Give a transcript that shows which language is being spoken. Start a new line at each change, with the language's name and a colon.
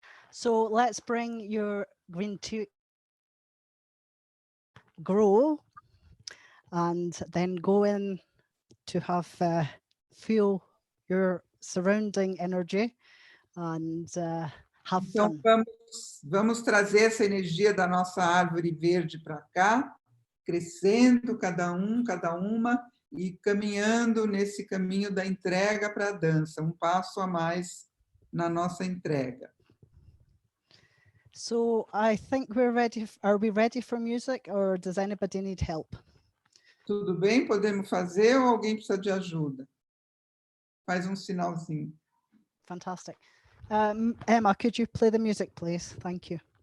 English: So let's bring your green tea grow and then go in to have feel your surrounding energy and have
Portuguese: Então,
English: fun.
Portuguese: vamos trazer essa energia da nossa árvore verde para cá, crescendo cada uma, e caminhando nesse caminho da entrega para a dança, um passo a mais na nossa entrega.
English: So I think we're ready. Are we ready for music, or does anybody need help?
Portuguese: Tudo bem? Podemos fazer ou alguém precisa de ajuda? Faz um sinalzinho.
English: Fantastic. Emma, could you play the music, please? Thank you.